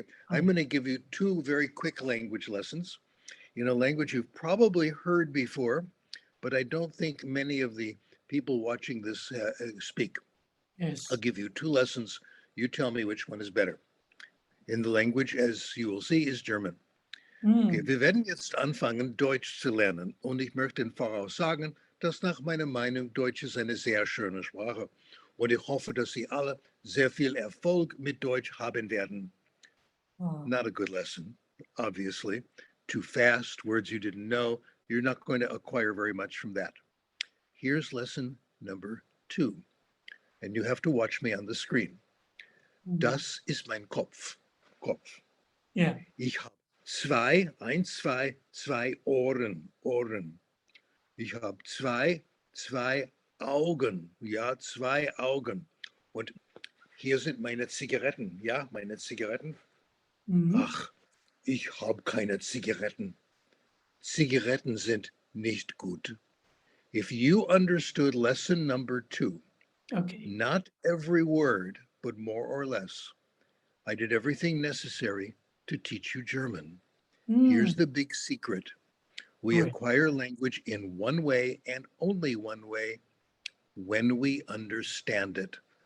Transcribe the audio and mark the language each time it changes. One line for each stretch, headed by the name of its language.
English: I'm going to give you two very quick language lessons in a language you've probably heard before, but I don't think many of the people watching this speak. Yes. I'll give you two lessons. You tell me which one is better. In the language, as you will see, is German.
German: Okay, wir werden jetzt anfangen, Deutsch zu lernen. Und ich möchte im Voraus sagen, dass nach meiner Meinung Deutsch ist eine sehr schöne Sprache. Und ich hoffe, dass Sie alle sehr viel Erfolg mit Deutsch haben werden.
English: Not a good lesson, obviously. Too fast, words you didn't know. You're not going to acquire very much from that. Here's lesson number 2. And you have to watch me on the screen.
German: Das ist mein Kopf. Kopf.
English: Yeah.
German: Ich habe zwei Ohren. Ich habe zwei Augen. Ja, 2 Augen. Und hier sind meine Zigaretten. Ja, meine Zigaretten. Ach, ich habe keine Zigaretten. Zigaretten sind nicht gut.
English: If you understood lesson number 2, not every word, but more or less, I did everything necessary to teach you German. Here's the big secret. We acquire language in one way and only one way, when we understand it.